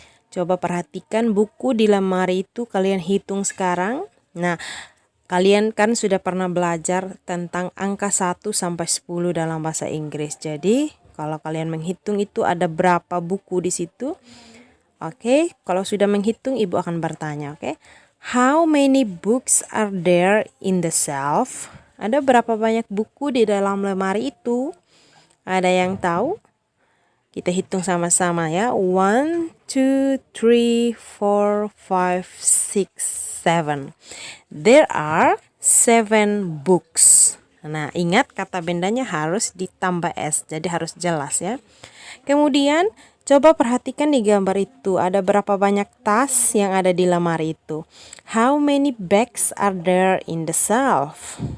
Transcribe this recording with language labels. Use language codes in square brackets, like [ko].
[id] Coba perhatikan buku di lemari itu, kalian hitung sekarang. Nah, kalian kan sudah pernah belajar tentang angka 1 sampai 10 dalam bahasa Inggris. Jadi kalau kalian menghitung itu ada berapa buku di situ? Oke, kalau sudah menghitung ibu akan bertanya, oke? [en] How many books are there in the shelf? Ada berapa [id] banyak buku di dalam lemari itu? Ada yang tahu? Kita hitung sama-sama ya. 1, 2, 3, 4, 5, 6, 7. [en] There are 7 books. [id] Nah, ingat kata bendanya harus ditambah S, jadi harus jelas ya. Kemudian coba perhatikan di gambar itu, ada berapa banyak tas yang ada di lemari itu. [en] How many bags are there in the shelf?